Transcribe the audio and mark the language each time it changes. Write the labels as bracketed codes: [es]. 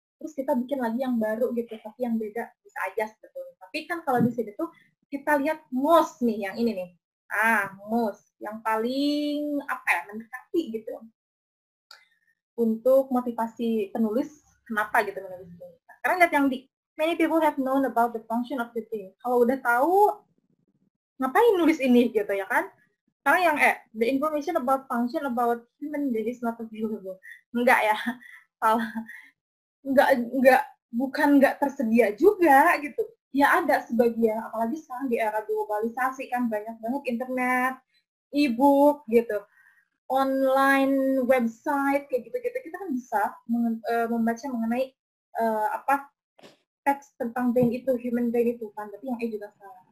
[id] Terus kita bikin lagi yang baru gitu, tapi yang beda bisa aja sebetulnya. Tapi kan kalau di sini tuh kita lihat most nih, yang ini nih. Most yang paling mendekati gitu untuk motivasi penulis, kenapa gitu menulis ini. Sekarang lihat yang di [en] many people have known about the function of the brain. [id] Kalau udah tahu, ngapain nulis ini gitu ya kan? Sekarang yang [en] the information about function about human brain is not available. [id] Enggak ya, salah. Bukan nggak tersedia juga gitu. Ya ada sebagian, apalagi sekarang di era globalisasi kan banyak banget internet, e-book gitu, online website kayak gitu-gitu, kita kan bisa membaca mengenai teks tentang brain itu, human brain itu kan, tapi yang juga salah.